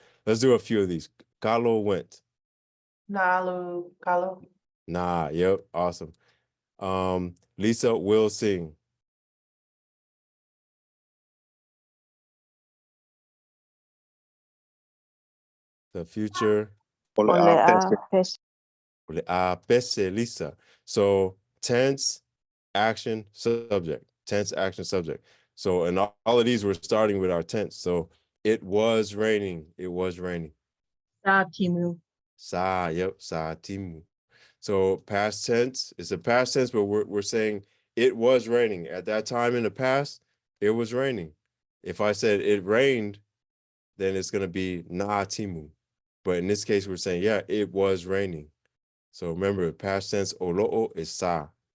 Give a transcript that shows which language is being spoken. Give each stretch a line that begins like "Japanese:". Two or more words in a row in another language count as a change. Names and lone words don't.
English: Let's do a few of these. Carlo went.
Samoan: Nalu, Kalo.
English: Nah, yep, awesome. Lisa will sing. The future.
Samoan: Ole a pese. Pese Lisa.
English: So tense, action, subject. Tense, action, subject. So in all of these, we're starting with our tense. So it was raining. It was raining.
Samoan: Sa Timu. Sa timu.
English: So past tense, it's a past tense, but we're saying it was raining. At that time in the past, it was raining. If I said it rained, then it's gonna be
Samoan: na timu.
English: But in this case, we're saying, yeah, it was raining. So remember, past tense olo'o is sa.